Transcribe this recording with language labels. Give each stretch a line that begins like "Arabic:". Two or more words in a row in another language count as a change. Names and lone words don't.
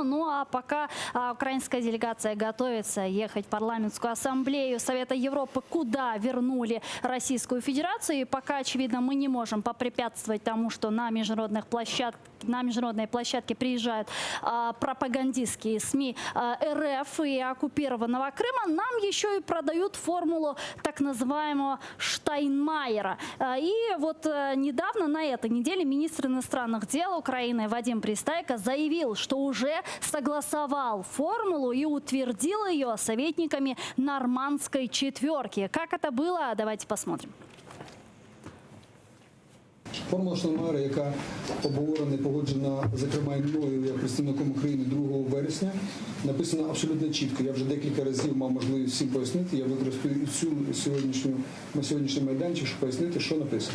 Russian: Ну а пока украинская делегация готовится ехать в парламентскую ассамблею Совета Европы, куда вернули Российскую Федерацию, и пока, очевидно, мы не можем попрепятствовать тому, что на международные площадки приезжают пропагандистские СМИ РФ и оккупированного Крыма, нам еще и продают формулу так называемого Штайнмайера. И вот недавно, на этой неделе, министр иностранных дел Украины Вадим Пристайко заявил, что уже согласовал формулу и утвердил ее советниками Нормандской четверки. Как это было? Давайте посмотрим.
Ukrainian: Формула Штайнмайера, яка обговорена і погоджена, зокрема, і мною, як представником України 2 вересня, написана абсолютно чітко. Я вже декілька разів мав можливість всім пояснити. Я використаю на сьогоднішній майданчик, щоб пояснити, що написано.